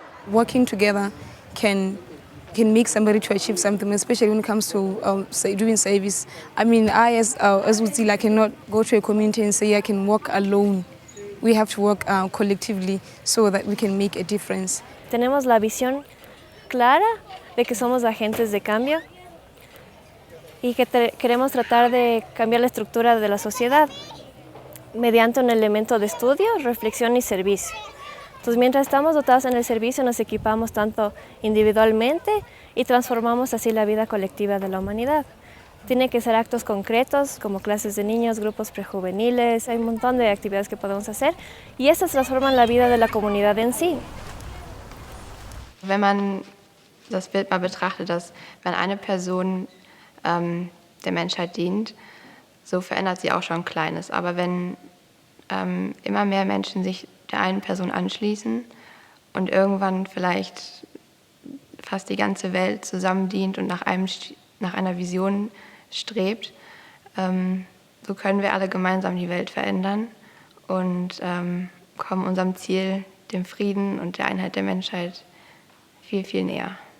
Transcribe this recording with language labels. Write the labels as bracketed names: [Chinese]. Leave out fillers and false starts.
[English] Working together can make somebody to achieve something, especially when it comes to doing service. I mean, as Uzila, cannot go to a community and say I can work alone. We have to work collectively so that we can make a difference. [Spanish] Tenemos la visión clara de que somos agentes de cambio y que queremos tratar de cambiar la estructura de la sociedad mediante un elemento de estudio, reflexión y servicio. Entonces, mientras estamos dotados en el servicio, nos equipamos tanto individualmente y transformamos así la vida colectiva de la humanidad. Tiene que ser actos concretos, como clases de niños, grupos prejuveniles, hay un montón de actividades que podemos hacer y estas transforman la vida de la comunidad en sí. [German] Wenn man das Bild mal betrachtet, dass wenn eine Person der Menschheit dient, so verändert sie auch schon Kleines. Aber wenn immer mehr Menschen sich der einen Person anschließen und irgendwann vielleicht fast die ganze Welt zusammen dient und nach einer Vision strebt, so können wir alle gemeinsam die Welt verändern und kommen unserem Ziel, dem Frieden und der Einheit der Menschheit, viel, viel näher.